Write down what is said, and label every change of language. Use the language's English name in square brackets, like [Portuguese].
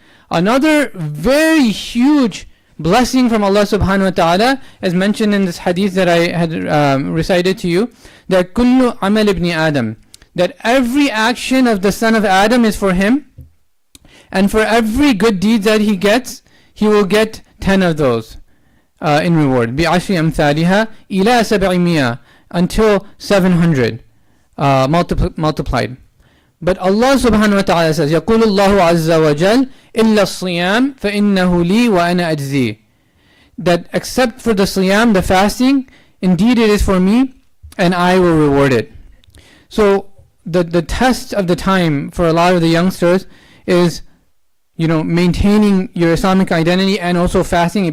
[English] Another very huge blessing from Allah subhanahu wa ta'ala, as mentioned in this hadith that I had recited to you, that [Arabic] kullu amal ibn Adam, [English] that every action of the son of Adam is for him, and for every good deed that he gets, he will get 10 of those in reward. [Arabic] بِعَشْرِ أَمْثَالِهَا إِلَى سَبْعِمِيَّةٍ, [English] until 700 multiplied. But Allah subhanahu wa ta'ala says, [Arabic] يَقُولُ اللَّهُ عَزَّ وَجَلَّ إِلَّا الصِّيَامِ فَإِنَّهُ لِي وَأَنَا أَجْزِي, [English] that except for the siyam, the fasting, indeed it is for me and I will reward it. So the test of the time for a lot of the youngsters is, maintaining your Islamic identity and also fasting.